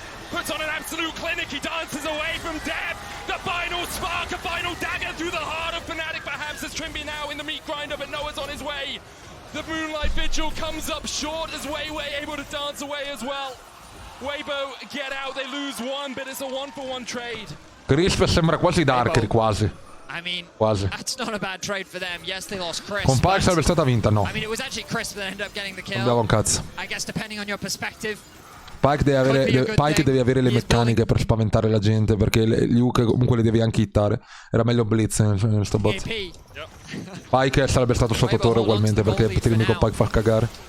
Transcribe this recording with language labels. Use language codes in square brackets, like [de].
[en] Puts on an absolute clinic, he dances away from Deb. The final spark, a final dagger through the heart of Fnatic, perhaps as Trimby now in the meat grinder, but Noah's on his way. The Moonlight Vigil comes up short as Weiwei able to dance away as well. Weibo get out, they lose one, but it's a 1-for-1 trade. [it] Crisp sembra quasi Darker, quasi. [en] I mean, [it] quasi. [en] That's not a bad trade for them. Yes, they lost Chris. [it] Con Pike sarebbe stata vinta, no. [en] I mean, it was actually Chris that ended up getting the kill. [it] Non abbiamo un cazzo. [en] I guess depending on your perspective. [it] Pike deve avere le meccaniche per spaventare la gente, perché gli Hook comunque le devi anche hittare. Era meglio Blitz in sto bot. Pike sarebbe stato sotto torre ugualmente, perché Trimby con Pike fa cagare.